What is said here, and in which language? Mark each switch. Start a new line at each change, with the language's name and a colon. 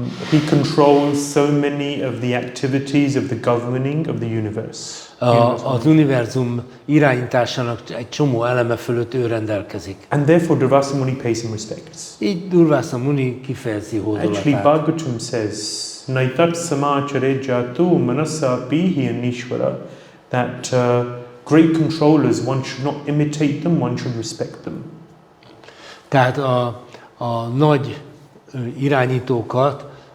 English: He controls so many of the activities of the governing of the universe.
Hungarian: Az univerzum irányításának egy csomó eleme fölött ő rendelkezik.
English: And therefore Durvasa Muni pays him respects.
Hungarian: Így Durvasa Muni kifejezi
English: Actually,
Hungarian: hódolatát.
English: Bhagavatam says,
Sanskrit: Naitat samachare jatu manasa pihi anishvara,
English: that great controllers, one should not imitate them, one should respect them.
Hungarian: Tehát a nagy irányítókat